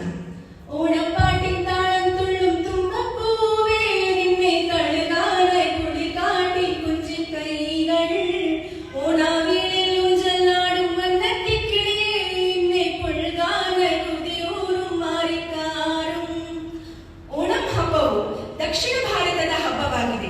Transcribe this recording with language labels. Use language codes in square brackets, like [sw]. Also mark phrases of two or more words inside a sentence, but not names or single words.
[ml] ഓണം പാട്ടിൻ താളം തുള്ളും തുമ്പപ്പൂവേ നിന്നെ കഴുകാനായി കുളികാട്ടി കുഞ്ചി കൈകൾ ഓണാവിളിൽ ഊഞ്ചലാടും വന്നത്തിക്കിളിയെ നിന്നെ പുൽകാനായി കുതിയൂറും മാറിക്കാറും. [kn] ಓಣಂ ಹಬ್ಬವು ದಕ್ಷಿಣ ಭಾರತದ ಹಬ್ಬವಾಗಿದೆ.